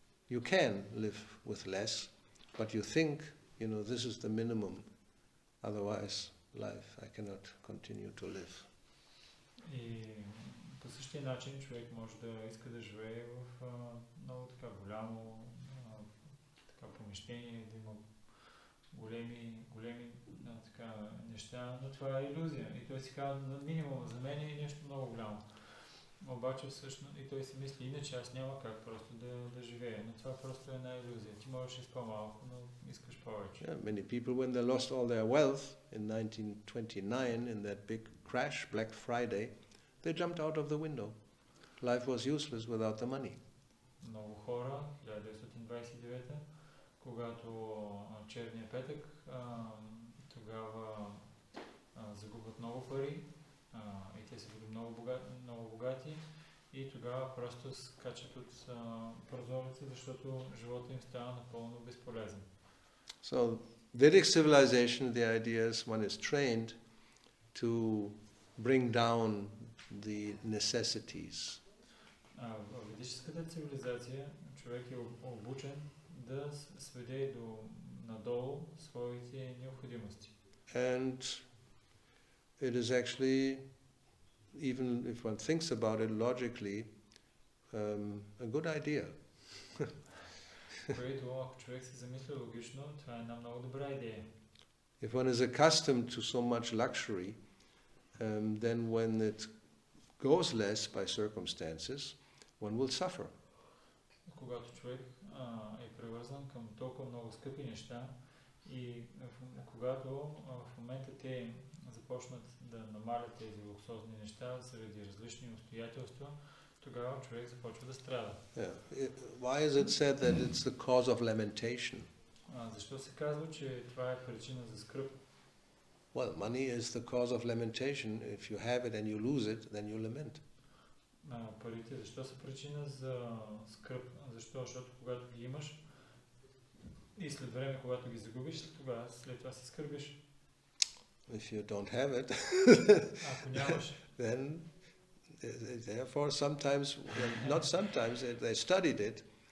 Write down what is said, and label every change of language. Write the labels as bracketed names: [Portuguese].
[English] You can live with less, but you think, this is the minimum, otherwise I cannot continue to live. [Bulgarian] И по същия начин човек може да иска да живее в много така голямо помещение, да има големи така неща, но това е илюзия. И той си казва, минимум за мен е нещо много голямо. Обаче всъщност и той си мисли, иначе аз няма как просто да живея. Но това просто е една илюзия. Ти можеш с по-малко, но искаш повече. [English] Yeah, many people, when they lost all their wealth in 1929 in that big crash, Black Friday, they jumped out of the window. Life was useless without the money. [Bulgarian] Много хора, 1929, когато черния петък, тогава загубват много пари и те са били много богати и тогава просто скачат от прозореца, защото живота им става напълно безполезен. [English] So, Vedic civilization, the idea is one is trained to bring down the necessities. [Bulgarian] В ведическата цивилизация човек е обучен да сведе надолу своите необходимости. [English] And it is actually, even if one thinks about it logically, a good idea. [Bulgarian] Което, ако човек се замисля логично, това е една много добра идея. [English] If one is accustomed to so much luxury, then when it goes less by circumstances, one will suffer. [Bulgarian] Когато човек е привързан към толкова много скъпи неща и когато в момента те започнат да намалят тези луксозни неща заради различни обстоятелства, тогава човек започва да страда. [English] Yeah. Why is it said that it's the cause of lamentation? [Bulgarian] Защо се казва, че това е причина за скръб? [English] Well, money is the cause of lamentation. If you have it and you lose it, then you lament. [Bulgarian] Парите, защо са причина за скръб? Защо? Защото когато ги имаш и след време, когато ги загубиш, след това си скърбиш. [English] If you don't have it, [Bulgarian] Ако нямаш, [English] then therefore sometimes, not sometimes, they studied it.